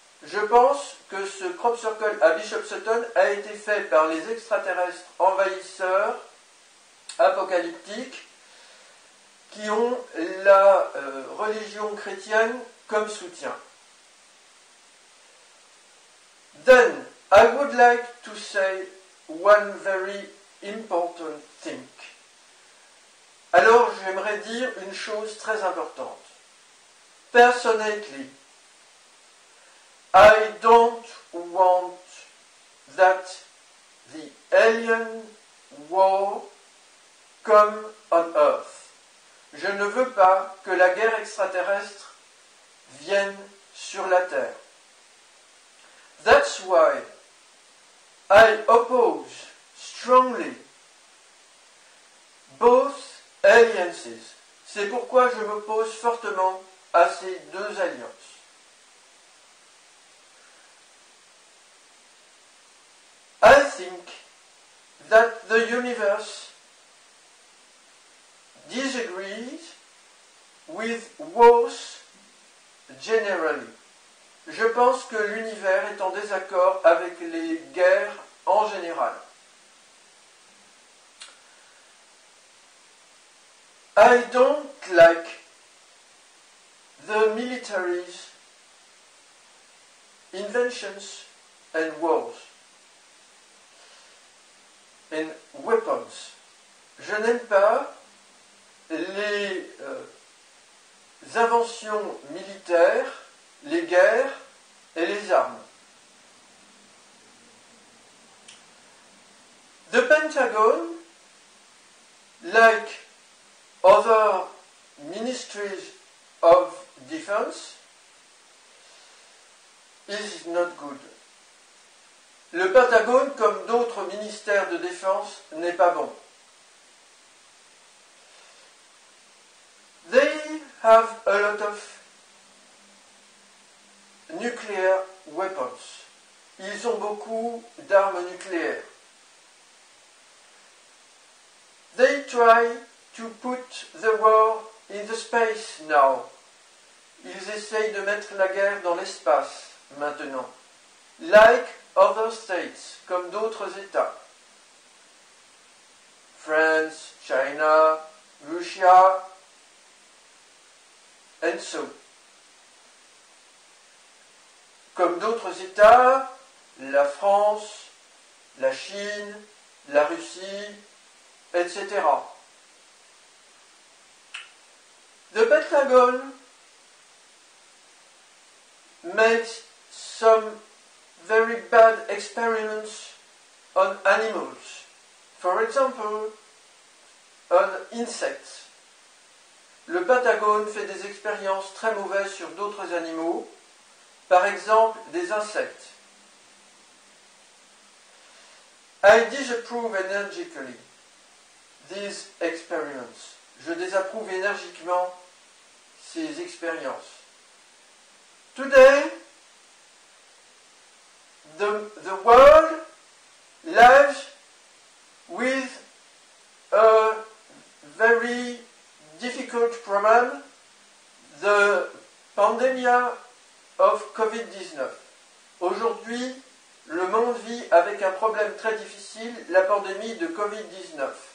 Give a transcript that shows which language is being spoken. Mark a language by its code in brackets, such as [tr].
[fr] Je pense que ce crop circle à Bishop Sutton a été fait par les extraterrestres envahisseurs apocalyptiques qui ont la religion chrétienne comme soutien. [en] Then, I would like to say one very important thing. [fr] Alors, j'aimerais dire une chose très importante. [en] Personally, I don't want that the alien war come on Earth. [fr] Je ne veux pas que la guerre extraterrestre vienne sur la Terre. [en] That's why I oppose strongly both alliances. [fr] C'est pourquoi je m'oppose fortement à ces deux alliances. [en] I think that the universe disagrees with wars generally. [fr] Je pense que l'univers est en désaccord avec les guerres en général. [en] I don't like the military's inventions and wars and weapons. [fr] Je n'aime pas les inventions militaires, les guerres et les armes. [en] The Pentagon, like other ministries of defense, is not good. [fr] Le Pentagone, comme d'autres ministères de défense, n'est pas bon. [en] They have a lot of nuclear weapons. [fr] Ils ont beaucoup d'armes nucléaires. [en] They try to put the war in the space now. [fr] Ils essayent de mettre la guerre dans l'espace maintenant. [en] Like other states, [fr] comme d'autres États. [en] France, China, Russia, and so. [fr] Comme d'autres États, la France, la Chine, la Russie, etc. [en] The Pentagon makes some very bad experiments on animals. For example, on insects. [fr] Le Pentagone fait des expériences très mauvaises sur d'autres animaux, par exemple des insectes. [en] I disapprove energically these experiments. [fr] Je désapprouve énergiquement ces expériences. [en] Today, the world lives with a very difficult problem, the pandemic of COVID-19. [fr] Aujourd'hui, le monde vit avec un problème très difficile, la pandémie de COVID-19.